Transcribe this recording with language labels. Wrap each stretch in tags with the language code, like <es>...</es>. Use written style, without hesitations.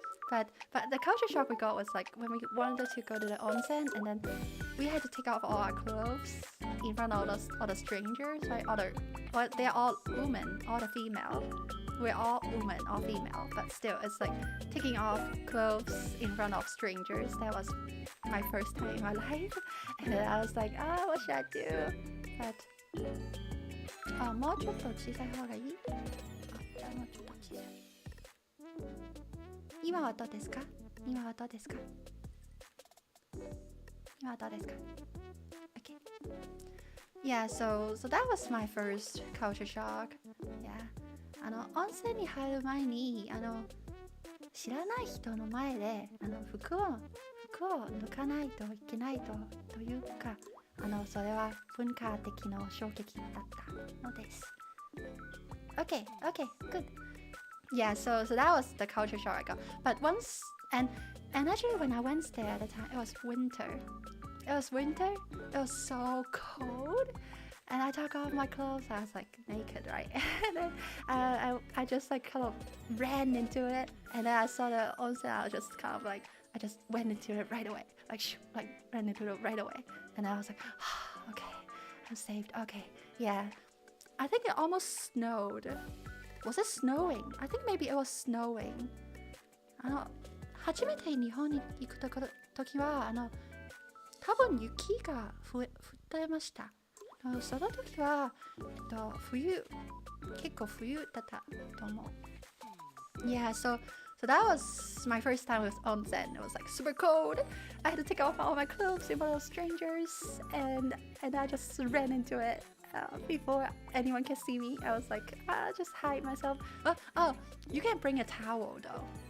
<en>But the culture shock we got was like when we wanted to go to the onsen, and then we had to take off all our clothes in front of all the strangers, right? They're all women, all the female. We're all women or female, but still, it's like taking off clothes in front of strangers. That was my first time in my life, and then I was like, what should I do?</en> <ja>But もうちょっと小さい方がいい？じゃあもうちょっと小さい。今はどうですか？今はどうですか？今はどうですか？Okay.</ja> <en>Yeah, so that was my first culture shock. Yeah.</en> <ja>温泉に入る前に知らない人の前で服を脱かないといけないというかそれは文化的な衝撃だったのです。</ja> <en>Okay, good. Yeah, so that was the culture shock I got. But once and actually when I went there at the time, it was winter. It was so cold. And I took off my clothes. I was like naked, right? And then I just like kind of ran into it. And then I saw the onsen. I was just kind of like I just went into it right away. Like ran into it right away. And I was like, okay, I'm saved. Okay, yeah. I think it almost snowed. Was it snowing? I think maybe it was snowing.</en> <ja>初めて日本に行く時は多分雪が降ってました。その時は、結構冬だったと思う。</ja> <en>Yeah, so that was my first time with onsen. It was like super cold. I had to take off all my clothes in front of strangers, and I just ran into it before anyone can see me. I was like, just hide myself. Oh, you can bring a towel though.</en>